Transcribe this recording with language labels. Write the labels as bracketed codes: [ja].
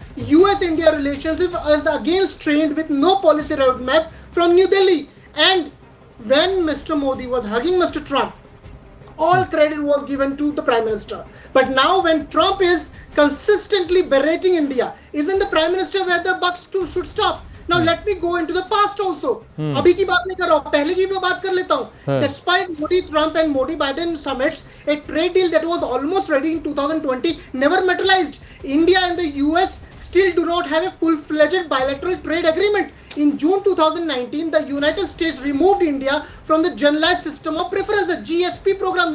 [en] US-India relationship is again strained with no policy roadmap from New Delhi. And when Mr. Modi was hugging Mr. Trump, all credit was given to the Prime Minister. But now when Trump is consistently berating India, isn't the Prime Minister where the buck should stop? Now let me go into the past also. [hi] अभी की बात नहीं कर रहा हूँ, पहले की बात कर लेता हूँ. [en] Despite Modi Trump and Modi Biden summits, a trade deal that was almost ready in 2020 never materialized. India and the US still do not have a full-fledged bilateral trade agreement. In June 2019, the United States removed India from the Generalized System of Preference, the GSP program.